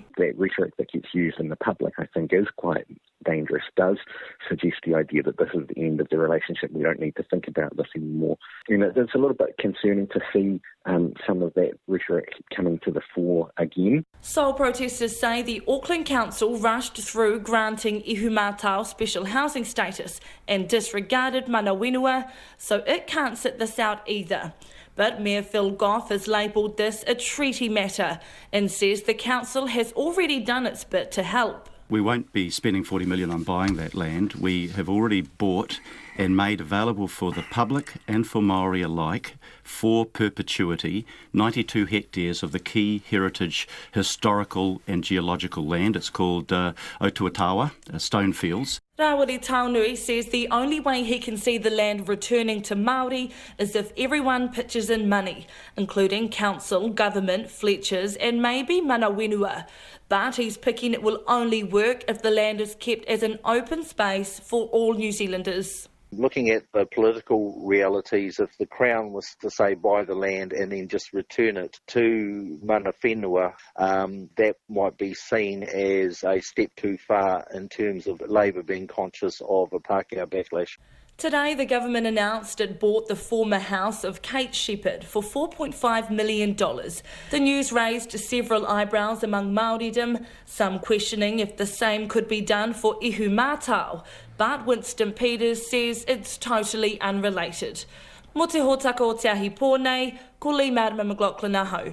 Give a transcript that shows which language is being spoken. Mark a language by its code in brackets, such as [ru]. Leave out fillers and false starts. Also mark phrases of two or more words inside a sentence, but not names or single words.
[en] That rhetoric that gets used in the public, I think, is quite dangerous, does suggest the idea that this is the end of the relationship. We don't need to think about this anymore. You know, it's a little bit concerning to see some of that rhetoric coming to the fore again. Sole protesters say the Auckland Council rushed through granting Ihumātao special housing status and disregarded [mi] mana whenua, [en] so it can't sit this out either. But Mayor Phil Goff has labelled this a treaty matter and says the council has already done its bit to help. We won't be spending $40 million on buying that land. We have already bought and made available for the public and for Māori alike, for perpetuity, 92 hectares of the key heritage, historical and geological land. It's called Otuatawa, Stone Fields. Rawiri Taonui says the only way he can see the land returning to Māori is if everyone pitches in money, including council, government, Fletchers and maybe [mi] mana whenua. [en] But he's picking it will only work if the land is kept as an open space for all New Zealanders. Looking at the political realities, if the Crown was to say buy the land and then just return it to [mi] mana whenua, [en] that might be seen as a step too far in terms of Labour being conscious of a Pākehā backlash. Today, the government announced it bought the former house of Kate Shepherd for $4.5 million. The news raised several eyebrows among Māoridom, some questioning if the same could be done for Ihumātao. But Winston Peters says it's totally unrelated. [mi] Mo te hōtaka o te ahi pōnei, ko Leigh-Marama McLachlan aho.